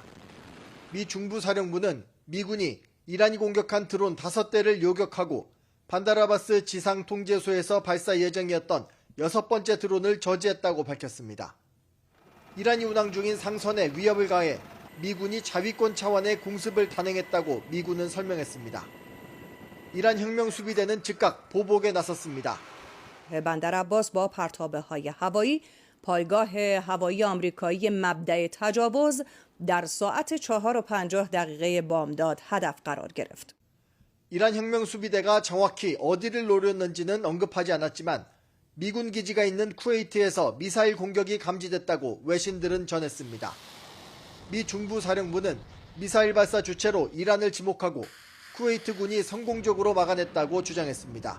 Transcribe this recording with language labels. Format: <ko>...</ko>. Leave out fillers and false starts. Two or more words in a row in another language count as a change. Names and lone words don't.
<ko>미 중부사령부는 미군이 이란이 공격한 드론 5대를 요격하고 반다르아바스 지상통제소에서 발사 예정이었던 6번째 드론을 저지했다고 밝혔습니다. 이란이 운항 중인 상선에 위협을 가해 미군이 자위권 차원의 공습을 단행했다고 미군은 설명했습니다. 이란 혁명수비대는 즉각 보복에 나섰습니다.</ko> <fa>بندرعباس با پرتابه‌های هوایی پایگاه هوایی آمریکایی مبدأ تجاوز در ساعت 4:50 بامداد هدف قرار گرفت.</fa> <ko>이란 혁명수비대가 정확히 어디를 노렸는지는 언급하지 않았지만 미군 기지가 있는 쿠웨이트에서 미사일 공격이 감지됐다고 외신들은 전했습니다. 미 중부사령부는 미사일 발사 주체로 이란을 지목하고 쿠웨이트군이 성공적으로 막아냈다고 주장했습니다.</ko>